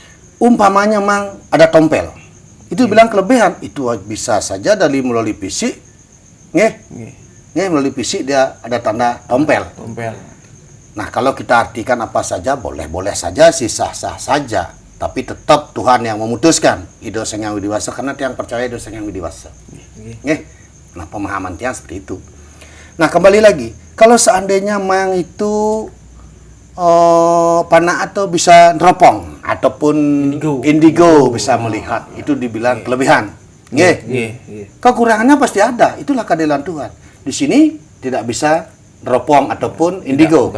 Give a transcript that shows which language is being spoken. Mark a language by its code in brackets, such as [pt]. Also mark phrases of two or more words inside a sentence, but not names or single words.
[id] Umpamanya mang ada tompel. Itu bilang kelebihan. Itu bisa saja dari melalui fisik Nggih. Nggih. Nggih, melalui fisik dia ada tanda tompel. Tompel. Nah, kalau kita artikan apa saja, boleh-boleh saja, sih sah-sah saja. Tapi tetap Tuhan yang memutuskan. Ido Sang Hyang Widi Wasa, karena tiang percaya Ido Sang Hyang Widi Wasa. Nggih. Nah, pemahaman tiang seperti itu. Nah, kembali lagi, kalau seandainya mang itu panah atau bisa neropong ataupun indigo bisa melihat, itu dibilang kelebihan. Nggih. Nggih. Kekurangannya pasti ada, itulah keadilan Tuhan. Di sini tidak bisa neropong ataupun indigo.